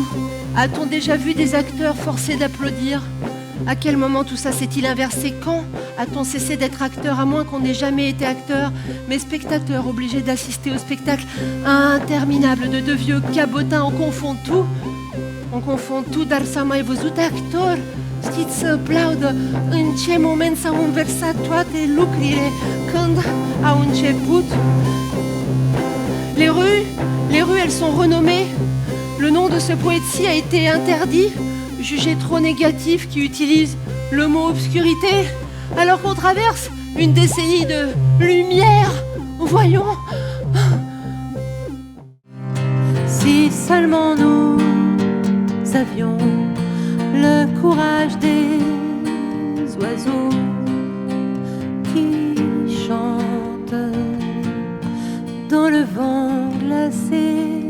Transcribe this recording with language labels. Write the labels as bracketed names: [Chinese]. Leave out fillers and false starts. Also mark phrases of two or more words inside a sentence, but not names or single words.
[French] A-t-on déjà vu des acteurs forcés d'applaudir ? À quel moment tout ça s'est-il inversé ? Quand a-t-on cessé d'être acteur, à moins qu'on n'ait jamais été acteur, mais spectateur obligé d'assister au spectacle interminable de deux vieux cabotins? On confond tout. On confond tout, [Romanian] dar s-a mai văzut actor. Știți să aplaudă în ce moment s-au inversat toate lucrurile când au început? [French] les rues, elles sont renommées. Le nom de ce poète-ci a été interdit, jugé trop négatif, qui utilise le mot obscurité, alors qu'on traverse une décennie de lumière. Voyons. Si seulement nous avions le courage des oiseaux qui chantent dans le vent glacé.